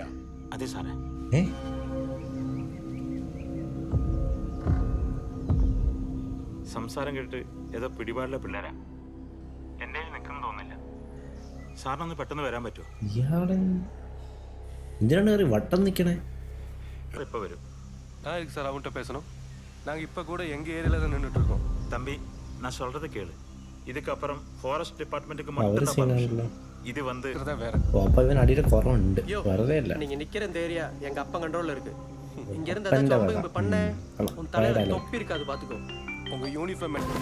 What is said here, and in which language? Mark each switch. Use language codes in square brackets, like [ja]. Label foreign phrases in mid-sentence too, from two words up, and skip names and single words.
[ml] അതെ സാറേ. സംസാരം കേട്ടിട്ട് ഏതോ പിടിപാടിലെ പിള്ളേരാ. എൻ്റെ നിൽക്കുന്നു തോന്നില്ല. സാറിനൊന്ന് പെട്ടെന്ന് വരാൻ പറ്റുമോ? ഇയാളെ എന്തിനാണ് കയറി വട്ടം നിൽക്കണേ? [ta] இப்போ வரும். இருக்கு சார், அவன்கிட்ட பேசணும். நாங்கள் இப்போ கூட எங்கள் ஏரியாவில் தான் நின்றுட்டு இருக்கோம். தம்பி, நான் சொல்றது கேளு. இதுக்கப்புறம் [en] forest department [ta] மட்டும் தான் பர்மிஷன். இது வந்து வேற. அப்போ இவன் அடியில் குறவுண்டு வரதே இல்லை. நீங்கள் நிற்கிற இந்த ஏரியா எங்கள் அப்பா கண்ட்ரோலில் இருக்கு. இங்கேருந்து ஏதாச்சும் பண்ண உன் தலையில் தொப்பி இருக்காது, பார்த்துக்கோ. உங்கள் யூனிஃபார்ம்